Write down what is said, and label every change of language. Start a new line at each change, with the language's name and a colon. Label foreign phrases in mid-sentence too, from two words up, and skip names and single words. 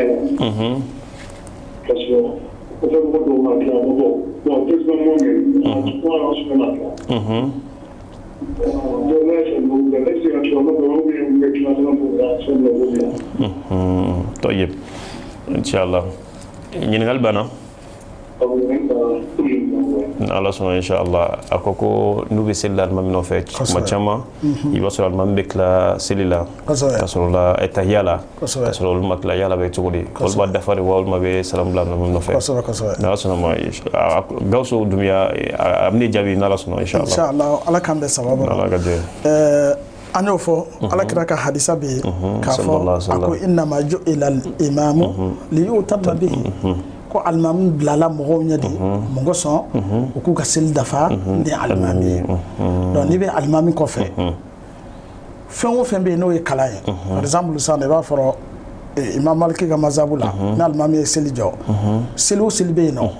Bambara: la
French: parce que
Bambara: o fɛ mɔgɔ dɔw ma tila bon président mɔmɛ kuma la sɔrɔ ma tila donc ne fɛ mɔgɔ bɛɛ ne se ka tila mɔgɔ dɔw bɛ tila dɔrɔn
French: pour la
Bambara: sɔrɔ mɔgɔ bɛ
Arabic: طيب إن شاء الله
Bambara: ɲininkali banna Ala sɔnna inchallah a ko ko n'u bɛ seli la alimami nɔfɛ tuma caman i b'a sɔrɔ alimami bɛ tila seli la ka sɔrɔ la tahiya la ka sɔrɔ olu ma tila yala bɛ cogo di olu b'a dafa de wa walima bɛ salamu bila alimami nɔfɛ n'Ala sɔnna ma Gawusu Dumiya a bɛ ne jaabi n'Ala sɔnna inchallah Ala k'an bɛn sababu la Ala ka jɛ an y'o fɔ alakira ka hadisa bɛ yen k'a fɔ a ko
Arabic: إنما جعل الإمام ليؤتم به
Bambara: ko alimami bilala mɔgɔw ɲɛ de mɔgɔ sɔn u k'u ka seli dafa ni alimami ye donc n'i bɛ alimami kɔfɛ fɛn o fɛn bɛ yen n'o ye kalan ye
French: par exemple
Bambara: sisan i b'a fɔra imam Maliki ka mazhabu la ni alimami ye seli jɔ seli o seli bɛ